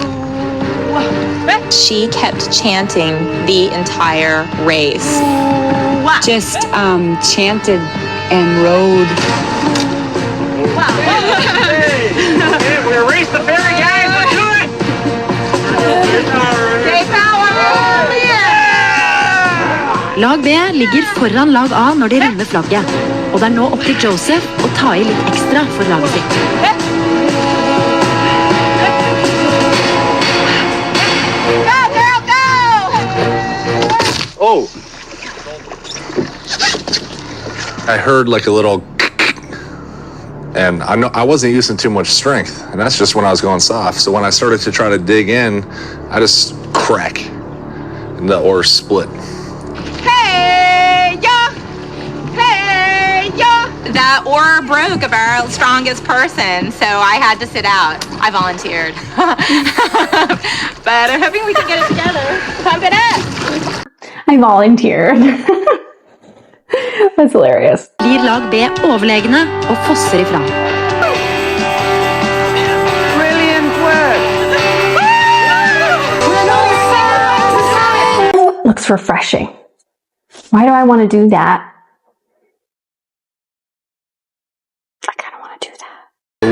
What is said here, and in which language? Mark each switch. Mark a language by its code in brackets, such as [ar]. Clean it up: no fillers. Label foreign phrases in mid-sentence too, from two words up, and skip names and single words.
[en] She kept chanting the entire race. Just chanted and rode. Hey, we're gonna race the ferry, guys. Let's do it. [no] Lag B ligger foran lag A når de runder flagget, og det nå opp til Joseph å ta I litt ekstra for laget sitt. [en] Oh! I heard like a little and I wasn't using too much strength, and that's just when I was going soft. So when I started to try to dig in, I just crack and the oars split. That oar broke of our strongest person, so I had to sit out. I volunteered. But I'm hoping we can get it together. Pump it up! I volunteered. That's hilarious. [no] Blir lag B overlegne og fosser ifra. [en] Brilliant work! Looks refreshing. Why do I want to do that? I kind of want to do that.